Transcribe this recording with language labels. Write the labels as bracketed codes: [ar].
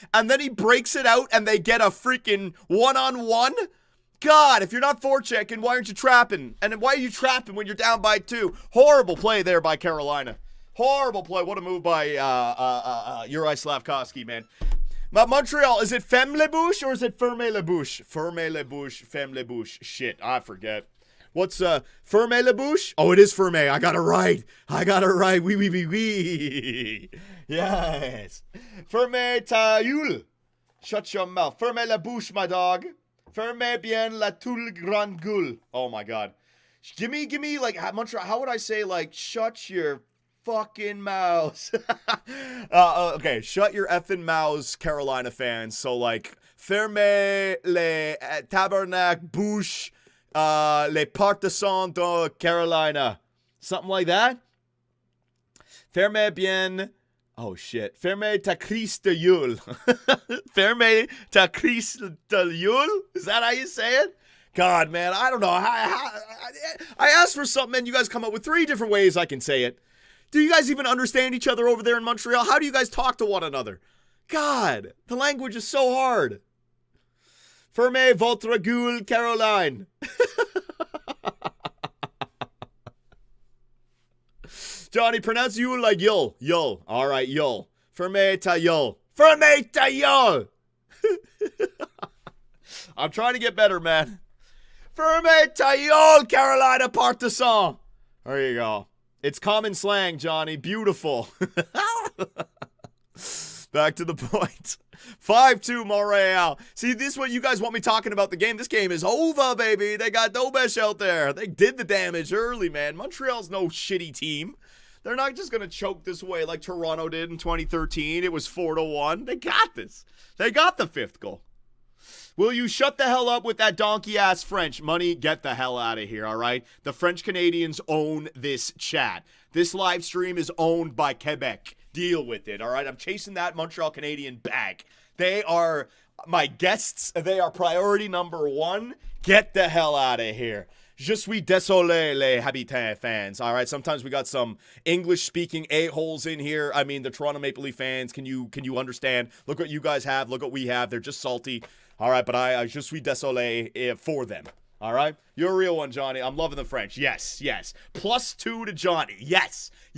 [en] And then he breaks it out and they get a freaking one-on-one. God, if you're not forechecking, why aren't you trapping? And why are you trapping when you're down by 2? Horrible play there by Carolina. Horrible play. What a move by Uri Slavkovsky, man. Montreal, is it [fr] femme le bouche [en] or is it [fr] ferme le bouche? Ferme le bouche, femme le bouche. [en] Shit, I forget. What's [fr] ferme le bouche? [en] Oh, it is ferme. I got it right. [fr] Oui. [en] Yes. [fr] Ferme ta gueule. [en] Shut your mouth. [fr] Ferme la bouche, [en] my dog. [fr] Ferme bien la toule grande gueule. [en] Oh my God. Give me like Montreal. How would I say like shut your fucking mouths? Okay, shut your effing mouths, Carolina fans. So like [fr] ferme les tabernacle bouche les partisans de Carolina. [en] Something like that. [fr] Ferme bien. [en] Oh, shit. [fr] Ferme ta crise de Yule. [en] Ferme ta crise de Yule? Is that how you say it? God, man, I don't know. I asked for something, and you guys come up with 3 different ways I can say it. Do you guys even understand each other over there in Montreal? How do you guys talk to one another? God, the language is so hard. [fr] Ferme votre gueule, Caroline. [en] Johnny, pronounce Yule like Yule. [fr] Yule. [en] All right, [fr] Yule. Ferme ta Yule. Ferme ta Yule. [en] I'm trying to get better, man. [fr] Ferme ta Yule, [en] Carolina partisan. There you go. It's common slang, Johnny. Beautiful. Back to the point. 5-2 Montreal. See, this is what you guys want me talking about the game. This game is over, baby. They got Dobesh out there. They did the damage early, man. Montreal's no shitty team. They're not just going to choke this way like Toronto did in 2013. It was 4-1. They got this. They got the 5th goal. Will you shut the hell up with that donkey-ass French? Money, get the hell out of here, all right? The French Canadians own this chat. This live stream is owned by Quebec. Deal with it, all right? I'm chasing that Montreal Canadian bag. They are my guests. They are priority number 1. Get the hell out of here. [fr] Je suis désolé, les Habitants fans. [en] All right, sometimes we got some English-speaking a-holes in here. I mean, the Toronto Maple Leaf fans, can you understand? Look what you guys have. Look what we have. They're just salty. All right, but I [fr] je suis désolé [en] for them. All right? You're a real one, Johnny. I'm loving the French. Yes. +2 to Johnny. Yes.